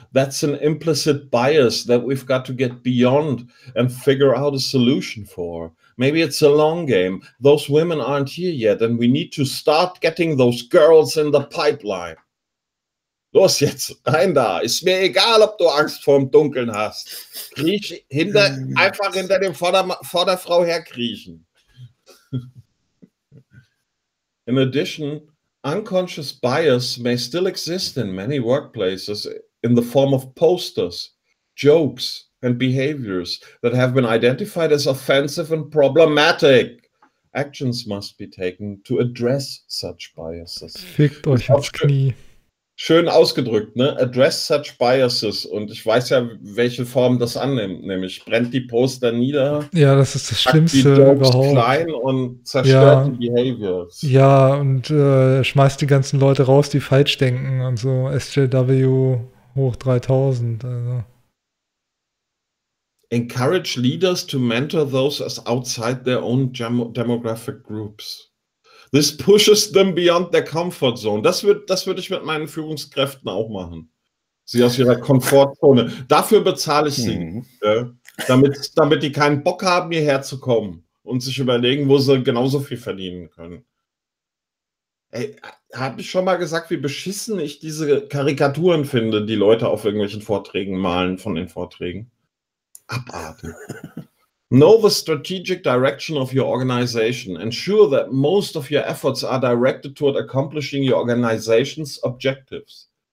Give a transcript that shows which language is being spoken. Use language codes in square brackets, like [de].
[en] That's an implicit bias that we've got to get beyond and figure out a solution for. Maybe it's a long game. Those women aren't here yet and we need to start getting those girls in the pipeline. [de] Los jetzt, rein da. Ist mir egal, ob du Angst vorm Dunkeln hast. Kriech hinter, einfach hinter dem Vorderfrau herkriechen. [en] In addition, unconscious bias may still exist in many workplaces in the form of posters, jokes, and behaviors that have been identified as offensive and problematic. Actions must be taken to address such biases. [de] Fickt euch ins Knie. Schön ausgedrückt, ne? [en] Address such biases. [de] Und ich weiß ja, welche Form das annimmt. Nämlich brennt die Poster nieder. Ja, das ist das Schlimmste überhaupt. Die klein und zerstört ja. Die Behaviors. Ja, und schmeißt die ganzen Leute raus, die falsch denken. Und so SJW hoch 3000. Also. [en] Encourage leaders to mentor those as outside their own demographic groups. This pushes them beyond their comfort zone. [de] Das würde ich mit meinen Führungskräften auch machen. Sie aus ihrer Komfortzone. Dafür bezahle ich sie. Ja, damit die keinen Bock haben, hierher zu kommen und sich überlegen, wo sie genauso viel verdienen können. Ey, habe ich schon mal gesagt, wie beschissen ich diese Karikaturen finde, die Leute auf irgendwelchen Vorträgen malen von den Vorträgen? Abartig. [en] Know the strategic direction of your organization. Ensure that most of your efforts are directed toward accomplishing your organization's objectives.